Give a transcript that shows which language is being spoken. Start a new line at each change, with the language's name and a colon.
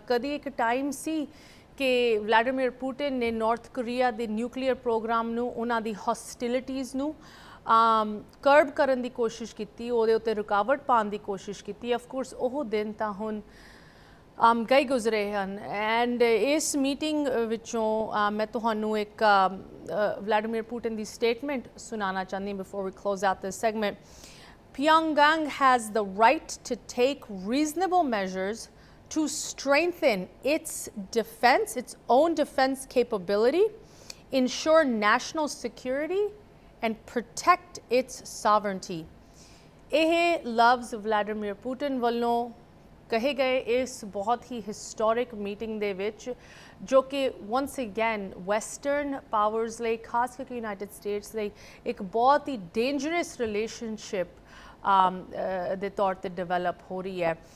Punjabi: ਕਦੀ ਇੱਕ ਟਾਈਮ ਸੀ ਕਿ ਵਲਾਡੀਮੀਰ ਪੁਟਿਨ ਨੇ ਨਾਰਥ ਕੋਰੀਆ ਦੇ ਨਿਊਕਲੀਅਰ ਪ੍ਰੋਗਰਾਮ ਨੂੰ, ਉਹਨਾਂ ਦੀ ਹੌਸਟਿਲਿਟੀਜ਼ ਨੂੰ ਕਰਬ ਕਰਨ ਦੀ ਕੋਸ਼ਿਸ਼ ਕੀਤੀ, ਉਹਦੇ ਉੱਤੇ ਰੁਕਾਵਟ ਪਾਉਣ ਦੀ ਕੋਸ਼ਿਸ਼ ਕੀਤੀ। ਆਫ ਕੋਰਸ ਉਹ ਦਿਨ ਤਾਂ ਹੁਣ ਗਏ ਗੁਜ਼ਰੇ ਹਨ। ਐਂਡ ਇਸ ਮੀਟਿੰਗ ਵਿੱਚੋਂ ਮੈਂ ਤੁਹਾਨੂੰ ਇੱਕ ਵਲਾਡੀਮੀਰ ਪੁਟਿਨ ਦੀ ਸਟੇਟਮੈਂਟ ਸੁਣਾਉਣਾ ਚਾਹੁੰਦੀ
English: Before we close out this segment. Pyongyang has the right to take reasonable measures to strengthen its defense, its own defense capability, ensure national security, and protect its sovereignty.
Punjabi: ਇਹ ਲਫ਼ਜ਼ ਵਲਾਡੀਮੀਰ ਪੁਟਿਨ ਵੱਲੋਂ ਕਹੇ ਗਏ ਇਸ ਬਹੁਤ ਹੀ ਹਿਸਟੋਰਿਕ ਮੀਟਿੰਗ ਦੇ ਵਿੱਚ, ਜੋ ਕਿ ਵਨਸ ਅਗੇਨ ਵੈਸਟਰਨ ਪਾਵਰਸ ਲਈ, ਖਾਸ ਕਰਕੇ ਯੂਨਾਈਟਿਡ ਸਟੇਟਸ ਲਈ ਇੱਕ ਬਹੁਤ ਹੀ ਡੇਂਜਰਸ ਰਿਲੇਸ਼ਨਸ਼ਿਪ ਦੇ ਤੌਰ 'ਤੇ ਡਿਵੈਲਪ ਹੋ ਰਹੀ ਹੈ।